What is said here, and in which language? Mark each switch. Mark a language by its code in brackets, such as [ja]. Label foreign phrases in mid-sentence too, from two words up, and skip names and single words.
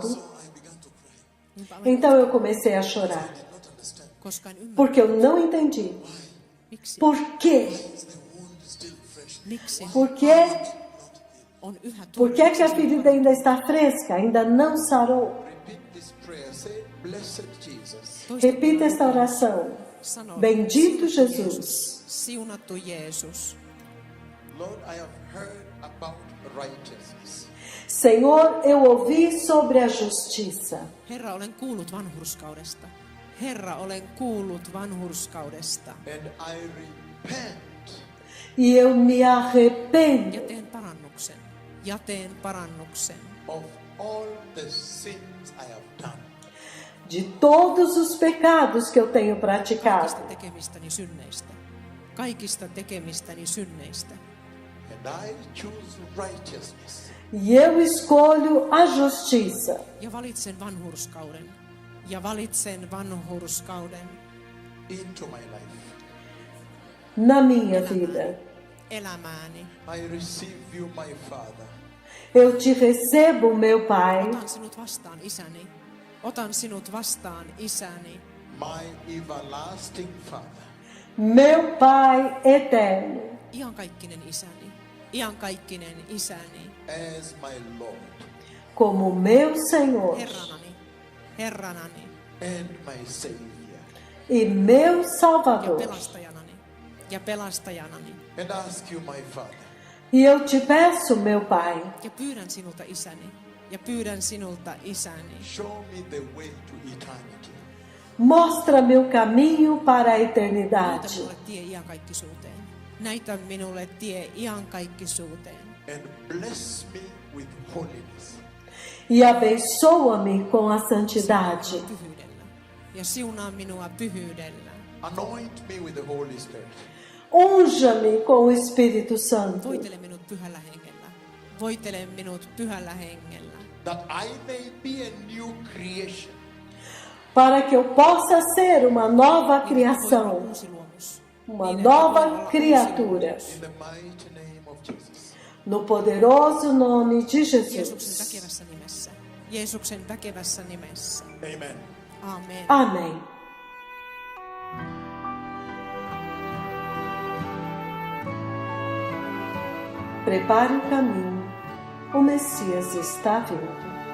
[en] So I began to cry. [fi] Niinpä [pt] Então eu comecei a chorar, [en] I did not understand. [fi] koska en ymmärrä, [pt] porque eu não entendi. [fi] miksi. [pt] Por quê? [en] Is the wound still fresh? [fi] Miksi [pt] Por quê? [fi] on yhä [pt] Por que que a ferida ainda está fresca, ainda não sarou? [en] Repeat this prayer. Say, Blessed Jesus, [pt] Repita esta oração. [fi] Sano, [pt] Bendito Jesus. [fi] siunattu Jeesus. [en] Lord, I have heard about righteousness. [pt] Senhor, eu ouvi sobre a justiça. [fi] Herra, olen kuullut vanhurskaudesta. Herra, olen kuullut vanhurskaudesta. [en] And I repent [pt] E eu me arrependo [fi] Ja teen parannuksen. Ja teen parannuksen. [en] of all the sins I have done. [pt] de todos os pecados que eu tenho [fi] Kaikista [pt] praticado. [fi] tekemistäni synneistä. Kaikista tekemistäni synneistä. [en] And I choose righteousness. [pt] E eu escolho a justiça. [fi] Ja valitsen vanhurskauden. Ja valitsen vanhurskauden [en] Into my life. [pt] Na minha vida. [fi] elämääni. [en] I receive you, my Father. [pt] Eu te recebo, meu Pai. [fi] Otan sinut vastaan, isäni. Otan sinut vastaan, isäni. [en] My everlasting Father. [pt] Meu Pai eterno. [fi] Iankaikkinen isäni. Iankaikkinen isäni. [en] As my Lord [pt] Como meu Senhor [fi] Herranani. Herranani. [en] and my Savior. [pt] e meu [fi] Ja [pt] Salvador. [fi] pelastajanani. Ja pelastajanani. [en] And ask you, my Father, [pt] E eu te peço, meu Pai, [fi] Ja pyydän sinulta, isäni. Ja pyydän sinulta, isäni. [en] show me the way to eternity. [pt] mostra meu caminho para a [fi] Näytä [pt] eternidade. [fi] minulle tie iankaikkisuuteen. Näytä minulle tie iankaikkisuuteen. [en] And bless me with holiness. [pt] E abençoa-me com a santidade. [fi] Pyhyydellä. Ja siunaa minua pyhyydellä. [en] Anoint me with the Holy Spirit. [pt] Unja-me com o Espírito Santo. [fi] Voitele minut pyhällä hengellä. Voitele minut pyhällä hengellä. [en] That I may be a new creation. [pt] Para que eu possa ser uma nova [fi] Niin, että voi olla [pt] criação, [fi] uusi luomus. [pt] uma [fi] Niin, että voi [pt] nova [fi] olla uusi [pt] criatura. [fi] luomus. [en] In the mighty name of Jesus. [pt] No poderoso nome de [fi] Jeesuksen [pt] Jesus. [fi] väkevässä nimessä. Jeesuksen väkevässä nimessä. [en] Amen. [fi] Amen. [pt] Amém. Prepare o caminho. O Messias está vindo.